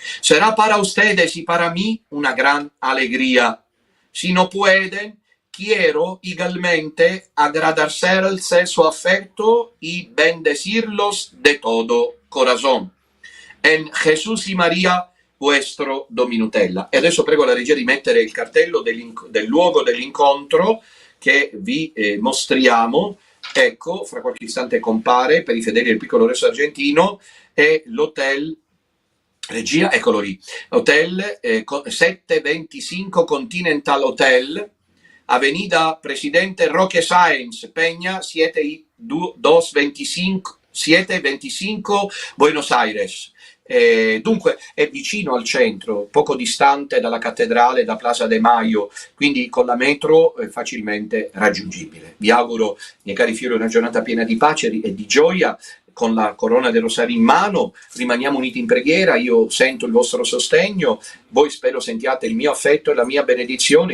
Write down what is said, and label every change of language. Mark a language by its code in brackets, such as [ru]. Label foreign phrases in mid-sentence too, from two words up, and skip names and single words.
[es] Será para ustedes y para mí una gran alegría. Si no pueden, quiero igualmente agradecerles su afecto y bendecirlos de todo corazón. En Gesù y Maria, vuestro Dominutella. [it] E adesso prego la regia di mettere il cartello del luogo dell'incontro che vi mostriamo. Ecco, fra qualche istante compare per i fedeli del piccolo resto argentino, è l'hotel, regia, eccolo lì, hotel 725 Continental Hotel, Avenida Presidente Roque Sáenz Peña 725 Buenos Aires. Dunque è vicino al centro, poco distante dalla cattedrale, da Plaza de Mayo, quindi con la metro è facilmente raggiungibile. Vi auguro, miei cari figli, una giornata piena di pace e di gioia, con la corona del rosario in mano. Rimaniamo uniti in preghiera, io sento il vostro sostegno, voi spero sentiate il mio affetto e la mia benedizione.